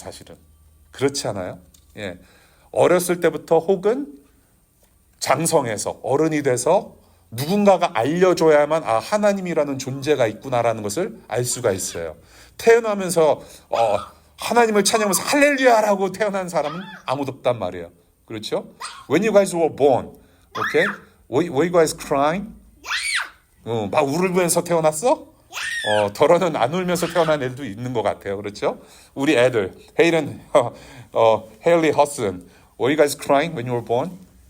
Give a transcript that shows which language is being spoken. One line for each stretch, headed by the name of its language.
Korean: 사실은 그렇지 않아요? 예, 어렸을 때부터 혹은 장성해서 어른이 돼서 누군가가 알려줘야만 하나님이라는 존재가 있구나라는 것을 알 수가 있어요. 태어나면서 하나님을 찬양하면서 할렐루야라고 태어난 사람은 아무도 없단 말이에요. 그렇죠?
English: When you guys were born, okay? Were you guys crying?
Korean: 막 울면서 태어났어? 더러는 안 울면서 태어난 애들도 있는 것 같아요. 그렇죠? 우리 애들,
English: 헤일은, 헤일리 허슨, were you guys crying when you were born?